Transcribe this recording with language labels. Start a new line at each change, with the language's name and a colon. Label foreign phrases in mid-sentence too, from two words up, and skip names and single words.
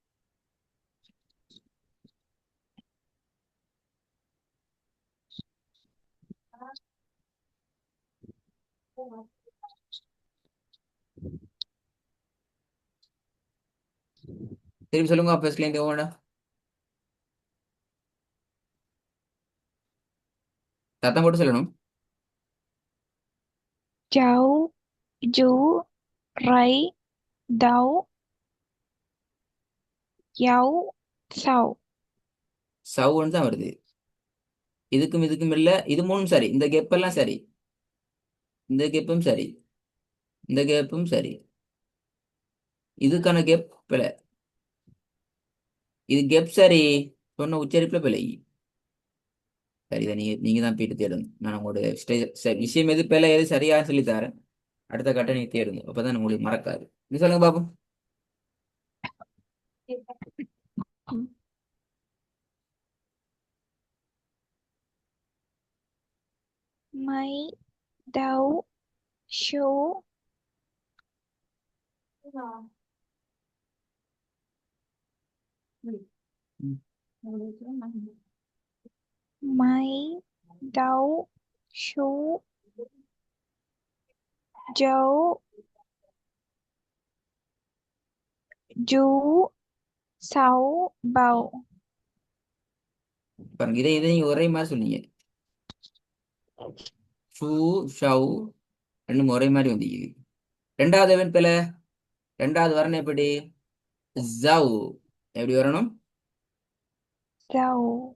Tamil: திருப்பி சொல்லுங்க ஃபர்ஸ்ட்ல இருந்து ஓட சத்தம் போட்டு சொல்லணும்
Vietnamese: Cháu. Chú. Rấy. Đấu. Dấu. Sầu.
Tamil: சவுன்னு தான் வருது இதுக்கும் இதுக்கும் இல்ல இது மூணும் சரி இந்த கெப் எல்லாம் சரி இந்த கெப்பும் சரி இந்த கேப்பும் சரி இதுக்கான கெப் பிழை இது கெப் சரி சொன்ன உச்சரிப்புல பிழை சரி இதை நீங்க தான் போயிட்டு தேடணும் நான் உங்களோட விஷயம் எது பிழை எது சரியா சொல்லி தரேன் அடுத்த கட்ட நீங்க தேடுங்க அப்பதான் உங்களுக்கு மறக்காது நீ சொல்லுங்க பாப்போம்
Vietnamese: Mấy. Đấu. Số. ம். Mấy. Đấu. Số. Dấu. Chú. Sáu. Bầu.
Tamil: பாருங்க இதை நீங்க ஒரே மாதிரி சொன்னீங்க ஷூ ஷவ் ரெண்டும் ஒரே மாதிரி வந்தீங்க ரெண்டாவது event பிழை ரெண்டாவது வரணும் எப்படி ஜவ் எப்படி வரணும்
Vietnamese: Dầu.